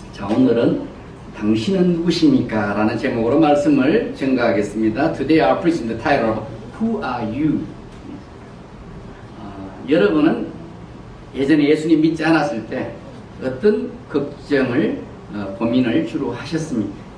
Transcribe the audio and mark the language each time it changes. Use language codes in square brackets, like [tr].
[ko] 자, 오늘은 당신은 누구십니까? 라는 제목으로 말씀을 증가하겠습니다. [en] Today I preach the title of Who are you? [ko] 여러분은 예전에 예수님 믿지 않았을 때 어떤 걱정을, 고민을 주로 하셨습니까?